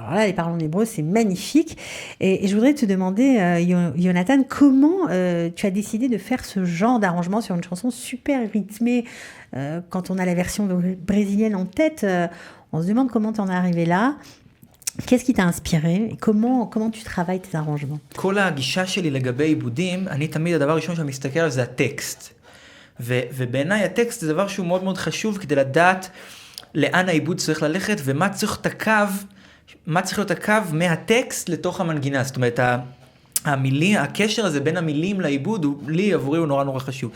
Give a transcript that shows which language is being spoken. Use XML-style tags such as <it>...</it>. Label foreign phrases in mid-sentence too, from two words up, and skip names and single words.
<fr>Alors là, les paroles en hébreu, c'est magnifique. Et je voudrais te demander, Jonathan, comment tu as décidé de faire ce genre d'arrangement sur une chanson super rythmée quand on a la version brésilienne en tête, on se demande comment tu en es arrivé là. Qu'est-ce qui t'a inspiré et comment tu travailles tes arrangements?</fr> <he>כל הגישה שלי לגבי עיבודים, אני תמיד הדבר הראשון שאני מסתכל עליו זה הטקסט. ובעיניי הטקסט זה דבר שהוא מאוד מאוד חשוב כדי לדעת לאן העיבוד צריך ללכת ומה צריך להיות הקו מהטקסט לתוך המנגינה. זאת אומרת, הקשר הזה בין המילים לעיבוד עבורי הוא נורא נורא חשוב.</he>